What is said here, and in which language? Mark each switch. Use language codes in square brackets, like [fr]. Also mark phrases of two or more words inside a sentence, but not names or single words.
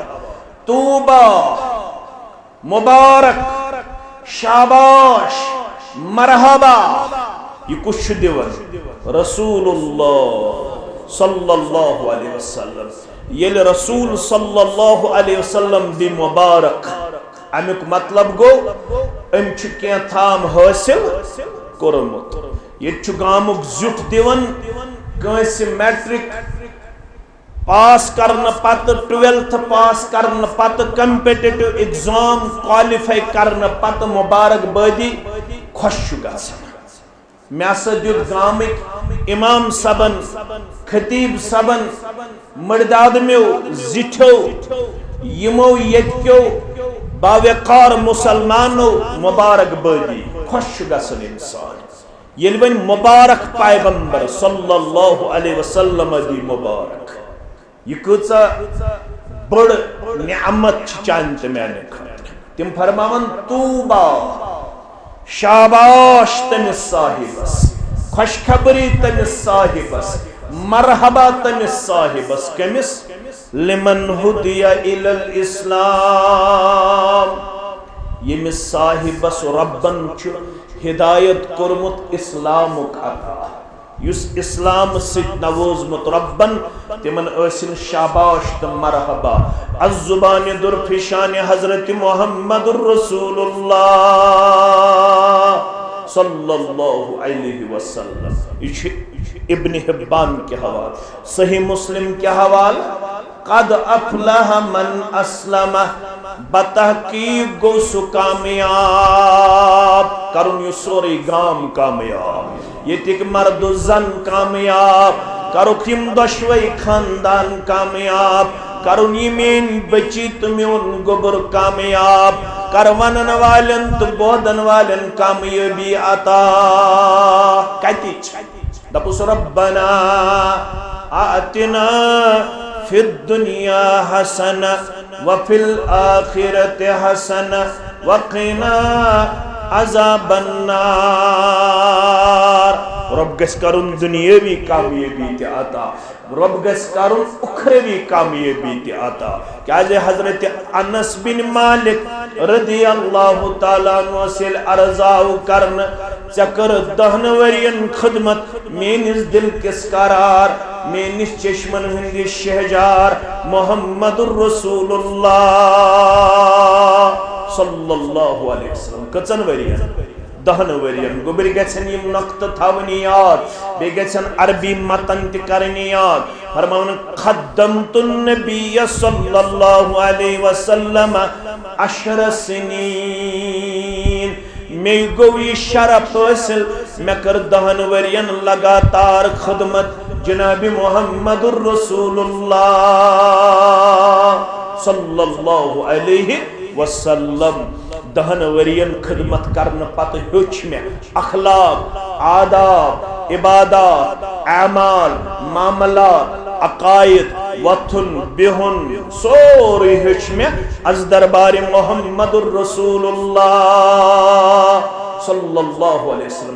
[ks] توبہ، مبارک، شاباش، مرحبا، یہ کچھ دیور رسول اللہ [ar] صلی اللہ علیہ وسلم. [ks] یل رسول [ar] صلی اللہ علیہ وسلم [ks] دی مبارک امیک مطلب گو ام چکیں تھام حاصل کرمت. یہ چگامک زیت دیون کنس میٹرک پاس کرنا پتہ، 12th پاس کرنا پتہ، [en] competitive exam qualify [ks] کرنا پتہ مبارک بادی خوش گژھان. مے ہسا دیت گامک امام صبن، خطیب صبن، مردادمیو، زٹھو، یمو یتکیو باوقار مسلمانو مبارک بادی خوش گژھان انسان. یل ون مبارک پیغمبر [ar] صلی اللہ علیہ وسلم [ks] دی مبارک، یہ کچا بڑ نعمت چانت میانے خاطر. تم فرماون توبہ، شاباش تمس صاحبس، خوشخبری تمس صاحبس، مرحبا تمس صاحبس. کمس؟ [ar] لمن ہدی الی الاسلام، [ks] یمس صاحبس ربن چھ ہدایت کرمت اسلامک عطا. یس اسلام ست نوزمت ربن تمن ٲسِن شاباش تو مرحبا. الزبان درفشان حضرت محمد رسول اللہ [ar] صلی اللہ علیہ وسلم. [ks] یہ ابن حبان کے حوال. صحیح مسلم کے حوال [ar] قد افلح من اسلم، [ks] بتحقیق گو سو کامیاب. کرن یہ سوری گام کامیاب، یہ تک مرد و زن کامیاب. کرو کم دشوئی خاندان کامیاب. کرن یہ مین بچی تمیون گبر کامیاب. کرونن والن تو بودن والن کامیابی عطا. کہتی دپس [ar] ربنا آتنا فی الدنیا حسنہ وفی الآخرت حسنہ وقنا عذاب النار. [ks] رب گس کرن دنیاوی کامیابی تے عطا، رب گس کرن اخروی کامیابی تے عطا. کیازِ حضرت انس بن مالک [ar] رضی اللہ تعالیٰ عنہ [ks] سے عرضاو کرن چکر 10 ورین خدمت، مینس دل کس قرار، مینس چشمن ہندی شہجار محمد الرسول اللہ [ar] صلی اللہ علیہ وسلم. [ks] کچن ورین؟ 10 ورین. گوبر گژھن یم نقطہ تھاونی یاد، بے گژھن عربی متن تہ کرنی یاد. فرماون [ar] خدمت النبی صلی اللہ علیہ وسلم 10 سنین. [ks] میں گوی شرف حاصل، میں کر 10 ورین لگاتار خدمت جناب محمد الرسول اللہ [ar] صلی اللہ علیہ وسلم. [ks] 10 ورین خدمت کرن پتہ ہیوچ میں اخلاق، آداب، عبادات، اعمال، معاملات، عقائد، وطن بہن سوری ہیوچ میں از دربار محمد الرسول اللہ [ar] صلی اللہ علیہ وسلم.